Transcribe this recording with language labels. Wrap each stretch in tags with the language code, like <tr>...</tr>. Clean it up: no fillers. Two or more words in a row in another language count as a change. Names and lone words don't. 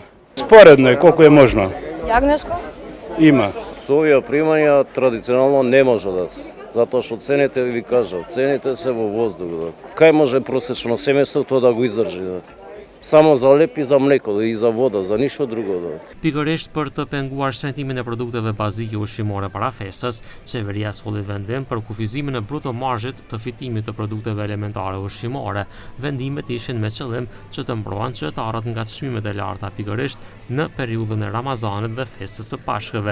<mk>Споредно е колку е можно. Јагнешко? Има. Со овие примања традиционално не може да се. Затоа што цените, ви кажав, цените се во воздух. Кај може просечно семејство тоа да го издржи? Само за леп и за млеко и за вода, за ништо друго.</mk> <sq>Pikërisht për të penguar shrentimin e produkteve bazike ushqimore para festës, qeveria solli vendim për kufizimin e bruto marzhit të fitimit të produkteve elementare ushqimore. Vendimet ishin me qëllim që të mbrohen qytetarët nga çmimet e larta pikërisht në periudhën e Ramazanit dhe festës së Pashkëve.</sq>